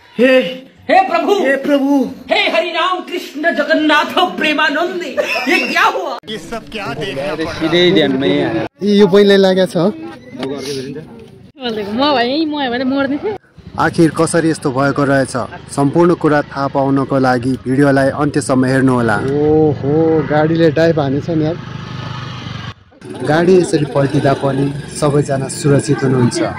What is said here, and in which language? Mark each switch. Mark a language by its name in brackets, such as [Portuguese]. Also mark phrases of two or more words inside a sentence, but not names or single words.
[Hindi] हे हे प्रभु, हे प्रभु, हे हरि राम कृष्ण जगन्नाथ प्रेमानंद, ये क्या हुआ? ये सब क्या देखना पड़ [Nepali] सिधै ध्यानमै आयो। यो पहिल्यै लागेको छ। आखिर कसरी यस्तो भएको रहेछ सम्पूर्ण कुरा थाहा पाउनको लागि भिडियोलाई अन्त्यसम्म हेर्नुहोला। ओहो गाडीले डाइभ हानेछ नि यार। गाडी यसरी पल्टिँदा पनि सबैजना सुरक्षित हुनुहुन्छ।